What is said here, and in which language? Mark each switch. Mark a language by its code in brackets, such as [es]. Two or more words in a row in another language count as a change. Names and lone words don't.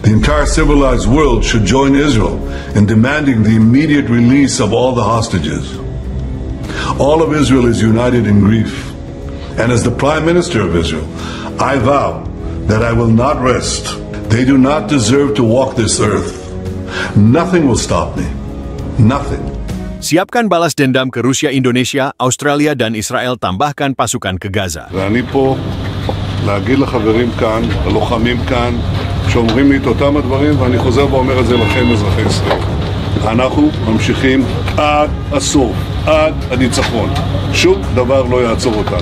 [en] The entire civilized world should join Israel in demanding the immediate release of all the hostages. All of Israel is united in grief. And as the Prime Minister of Israel, I vow that I will not rest. They do not deserve to walk this earth. Nothing will stop me. Nothing. [id] Siapkan balas dendam ke Rusia, Indonesia, Australia, dan Israel, tambahkan pasukan ke Gaza. [he] ואני פה להגיד לחברים כאן, ללוחמים כאן, שאומרים לי את אותם הדברים, ואני חוזר ואומר את זה לכם, אזרחי ישראל. אנחנו ממשיכים עד הסוף, עד הניצחון. שום דבר לא יעצור אותנו.